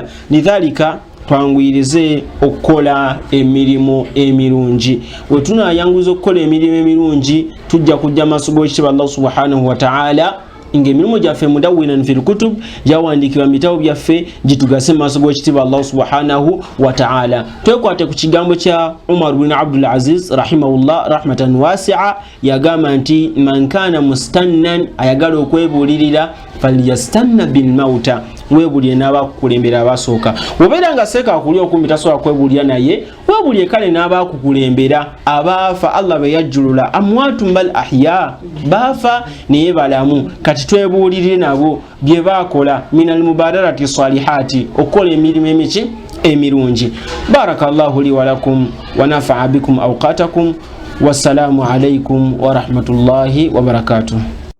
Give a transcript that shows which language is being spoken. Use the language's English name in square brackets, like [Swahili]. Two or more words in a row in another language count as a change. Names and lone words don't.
[Ganda] Lidhalika twanguyirize okukola emirimu emirungi. We tunayanguza okukola emirimu emirungi tujja kujja maaso g'ekitiibwa Allah [Arabic] سبحانه وتعالى [Ganda] nga emirimu gyaffe [Arabic] مدونًا في الكتب [Ganda] gyawandikibwa mu bitabo byaffe gitugase maaso g'ekitiibwa Allah [Arabic] سبحانه وتعالى. [Ganda] Twekwate ku kigambo kya Umar bin Abdul Aziz [Arabic] رحمه الله رحمة واسعة, [Ganda] yagamba nti [Arabic] من كان مستنا, [Ganda] ayagala okwebuulirira, [Arabic] فليستن بالموتى, [Ganda] webuulire n'abakukulembera abasooka. Wobeera nga seeka akulya okumbi tasobola kwebuulira naye, webuulire kale n'abakukulembera abaafa. Allah be yajjulula [Arabic] أموات بل أحياء, [Ganda] baafa naye balamu. Kati twebuulirire nabo bye baakola [Arabic] من المبادرات الصالحات, [Ganda] okukola emirimu emirungi. [Arabic] بارك الله لي ولكم ونفع بكم أوقاتكم. والسلام عليكم ورحمة الله وبركاته.